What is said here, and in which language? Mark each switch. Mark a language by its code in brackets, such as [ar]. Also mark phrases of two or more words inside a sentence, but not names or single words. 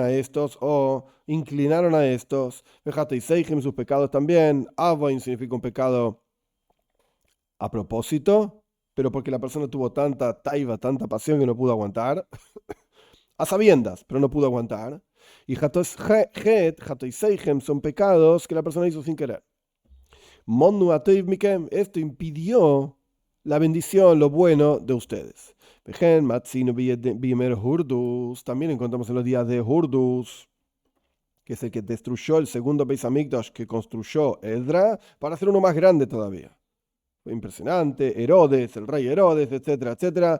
[es] a estos o inclinaron a estos, sus pecados también, avoin significa un pecado a propósito, pero porque la persona tuvo tanta taiva, tanta pasión que no pudo aguantar, a sabiendas, pero no pudo aguantar, y son pecados que la persona hizo sin querer. [he] מנעו הטוב מכם, [es] esto impidió la bendición, lo bueno de ustedes. También encontramos en los días de Hurdus, que es el que destruyó el segundo [he] בית המקדש [es] que construyó Edra, para hacer uno más grande todavía. Fue impresionante, Herodes, el rey Herodes, etcétera, etcétera.